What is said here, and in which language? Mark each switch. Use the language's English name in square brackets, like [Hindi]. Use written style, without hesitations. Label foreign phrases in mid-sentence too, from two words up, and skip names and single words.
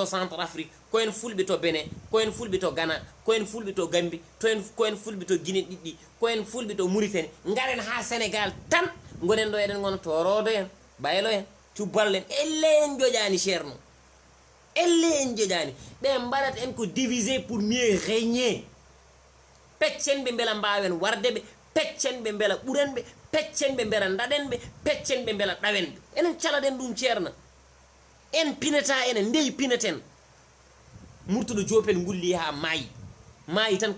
[Fula] Centrafrique koyen fulɓe to Benin koyen fulɓe to Ghana koyen fulɓe to Gambie koyen fulɓe to Guinée ɗiɗɗi koyen fulɓe to Mauritanie ngaren ha Sénégal tan gonen ɗo eɗen gona torodo en baylo en cuballen elle en joƴani ceerno elle en joƴani ɓe mbaɗat en ko [French] diviser pour mieux [Fula] régner peccen ɓe beela mbawen warde ɓe peccen ɓe beela ɓuren ɓe peccen ɓe beela daɗen ɓe peccen ɓe beela ɗawen ɓe enen calaɗen ɗum ceerno en pinata enen ndeyi pinaten murtuɗo jopel gulli ha maayi tan